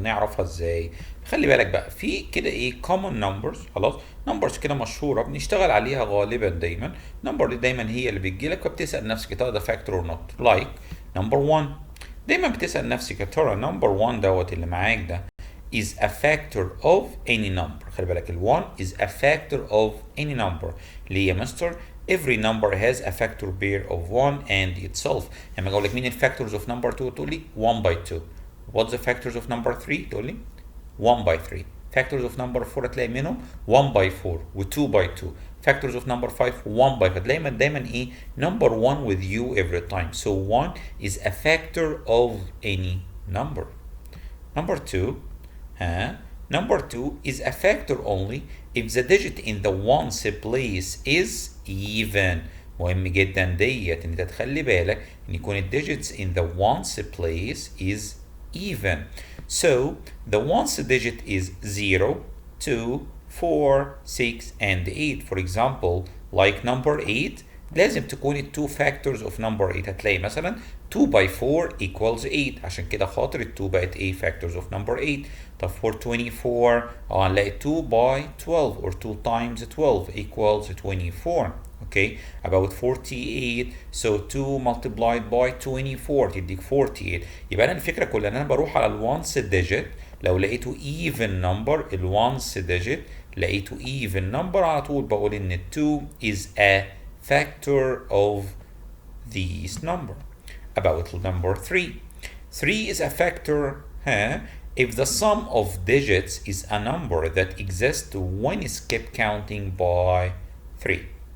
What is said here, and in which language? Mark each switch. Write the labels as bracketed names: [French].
[Arabic] طب نعرفها ازاي؟ خلي بالك بقى في كده ايه common numbers. خلاص نمبرز كده مشهوره بنشتغل عليها غالبا دايما. النمبر دي دايما هي اللي بتجي لك فبتسال نفسك يا ترى ده [English] Factor or not. [Arabic] لايك نمبر 1 دايما بتسال نفسك يا ترى نمبر 1 دوت اللي معاك ده [English] is a factor of any number. [Arabic] خلي بالك ال 1 [English] is a factor of any number. [Arabic] ليه يا مستر؟ [English] every number has a factor pair of 1 and itself. [Arabic] لما اقول لك مين الفاكتورز of number 2 تقول لي 1 by 2. [English] what's the factors of number 3 [Arabic] تقول لي [English] 1 by 3. factors of number 4 [Arabic] هتلاقي منهم [English] 1 by 4 و 2 by 2. factors of number 5 1 by 5. [Arabic] دايما ايه [English] number 1 with you every time. so 1 is a factor of any number. number 2 huh? Number 2 is a factor only if the digit in the ones place is even. [Arabic] مهم جدا ديت ان انت تخلي بالك ان يكون الديجيتس [English] in the ones place is even. So the ones digit is 0, 2, 4, 6 and 8. For example, like number 8 [Arabic] لازم تكون ال [English] two factors of number 8. [Arabic] هتلاقي مثلا [English] 2 by 4 equals 8. [Arabic] عشان كده خاطر ال 2 بقت [English] a factors of number 8. طب for 24 هنلاقي 2 by 12 or 2 times 12 equals 24. Okay, about 48. So 2 multiplied by 24 تديك 48. [Arabic] يبقى انا الفكره كلها ان انا بروح على الوانس digit. لو لقيته even number الوانس digit لقيته even number على طول بقول ان [English] 2 is a factor of this number. About number 3. 3 is a factor if the sum of digits is a number that exists when it's kept counting by 3.